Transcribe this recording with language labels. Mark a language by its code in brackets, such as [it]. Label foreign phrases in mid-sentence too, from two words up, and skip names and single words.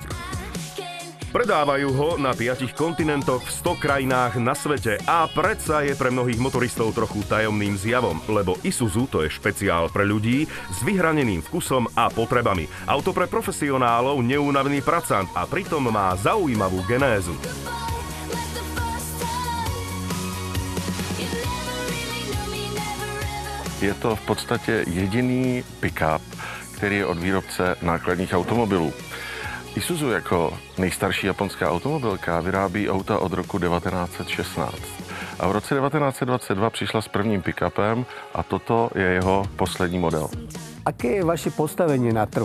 [sk] Predávajú ho na 5 kontinentoch v 100 krajinách na svete a predsa je pre mnohých motoristov trochu tajomným zjavom, lebo Isuzu to je špeciál pre ľudí s vyhraneným vkusom a potrebami. Auto pre profesionálov, neúnavný pracant a pritom má zaujímavú genézu. [cs] Je to v podstatě jediný pick-up, který je od výrobce nákladních automobilů. Isuzu jako nejstarší japonská automobilka vyrábí auta od roku 1916. A v roce 1922 přišla s prvním pick-upem a toto je jeho poslední model. [sk] Aké je vaše postavenie na trhu?